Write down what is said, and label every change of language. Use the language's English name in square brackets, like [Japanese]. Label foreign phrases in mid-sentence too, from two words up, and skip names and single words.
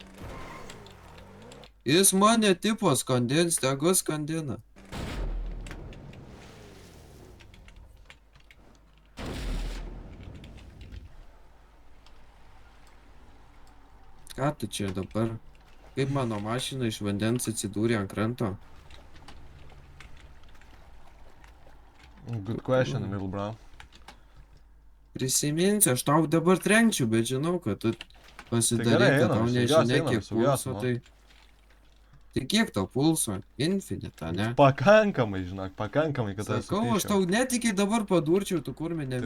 [Lithuanian] Jis mane tipo skandins, tegu skandina. Ką tu čia dabar? Kaip mano mašina iš vandens atsidūrė ant kranto? [English] Good question, little bro. [Lithuanian] Prisiminsi, aš tau dabar trenkčiau, bet žinau, kad tu pasidarai, gerai, kad einam, tau saugiausia, nežinia, einam, kiek saugiausia, pulso, nu. tai... Tai kiek tau pulso? Infinita, ne? Pakankamai, žinok, pakankamai, kad aš Sakau, aš tau net iki dabar padurčiau, tu kur mane